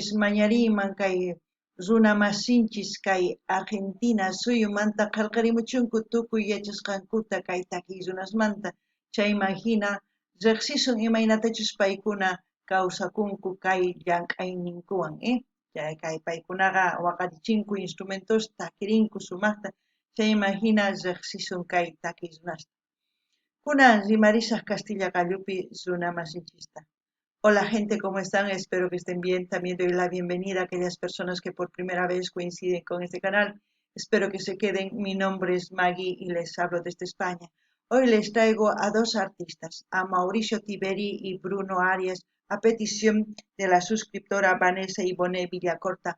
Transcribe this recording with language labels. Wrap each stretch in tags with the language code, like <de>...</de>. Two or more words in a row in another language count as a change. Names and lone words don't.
<qu>mañariyman kay runa masinchis kay Argentina suyumanta qillqarimuchunku tukuy yachasqankuta kay takiy runasmanta chayman hina riqsisun imaynatachus paykuna kawsakunku kay llank'ayninkuwan kay paykunaqa waqarichinku instrumentos takirinku sumaqta chayman hina riqsisun kay takiy runasta kunan rimarisaq Castilla Qallupi runa masinchista.</qu> <es>Hola gente, ¿cómo están? Espero que estén bien. También doy la bienvenida a aquellas personas que por primera vez coinciden con este canal. Espero que se queden. Mi nombre es Maggie y les hablo desde España. Hoy les traigo a dos artistas, a Mauricio Tiberi y Bruno Arias, a petición de la suscriptora Vanessa Ivone Villacorta.</es>